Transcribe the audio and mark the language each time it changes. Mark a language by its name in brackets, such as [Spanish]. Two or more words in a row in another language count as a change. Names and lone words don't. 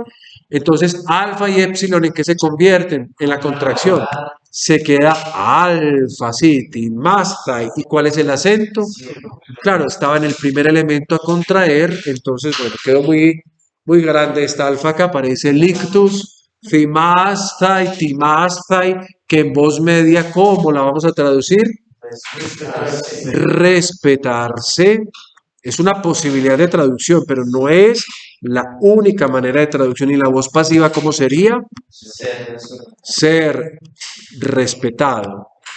[Spanish] Entonces, alfa y épsilon, ¿en qué se convierten? En la contracción. Se queda alfa, sí, más thai. ¿Y cuál es el acento? Claro, estaba en el primer elemento a contraer, entonces, bueno, quedó muy grande esta alfa que aparece lictus, fimastai, timastai, que en voz media, ¿cómo la vamos a traducir? Respetarse. Es una posibilidad de traducción, pero no es la única manera de traducción. Y la voz pasiva, ¿cómo sería? Ser respetado.